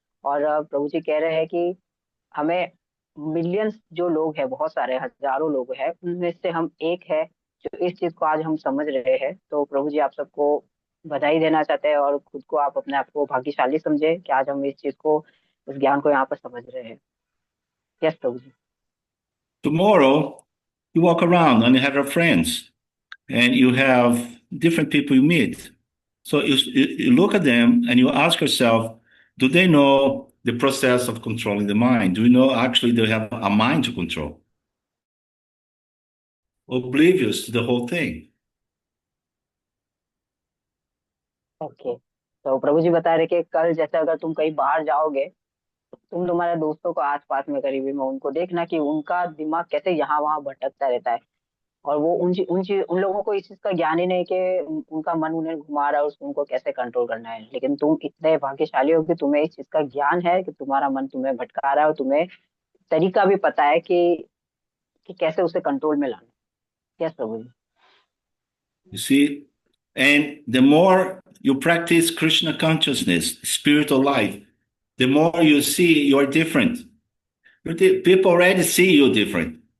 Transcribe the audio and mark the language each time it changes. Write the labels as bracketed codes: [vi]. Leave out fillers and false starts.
[hi] और प्रभु जी कह रहे हैं कि हमें मिलियंस जो लोग हैं, बहुत सारे हजारों लोग हैं, उनमें से हम एक है जो इस चीज को आज हम समझ रहे हैं। तो प्रभु जी आप सबको बधाई देना चाहते हैं और खुद को आप अपने आप को भाग्यशाली समझे कि आज हम इस चीज को, इस ज्ञान को यहाँ पर समझ रहे हैं। Yes Prabhu ji. [en] Tomorrow, you walk around and you have your friends and you have different people you meet. So you look at them and you ask yourself, do they know the process of controlling the mind? Do you know actually they have a mind to control? Oblivious to the whole thing. [hi] Okay, तो प्रभु जी बता रहे कि कल जैसे अगर तुम कहीं बाहर जाओगे, तो तुम तुम्हारे दोस्तों को आसपास में करीबी में उनको देखना कि उनका दिमाग कैसे यहाँ वहाँ भटकता रहता है, और वो उन लोगों को इस चीज का ज्ञान ही नहीं कि उनका मन उन्हें घुमा रहा है, उनको कैसे कंट्रोल करना है। लेकिन तुम इतने भाग्यशाली हो कि तुम्हें इस चीज का ज्ञान है कि तुम्हारा मन तुम्हें भटका रहा है, और तुम्हें तरीका भी पता है कि कैसे उसे कंट्रोल में लाना है। Yes Prabhu ji. [en] You see, and the more you practice Krishna consciousness, spiritual life, the more you see you're different. People already see you different.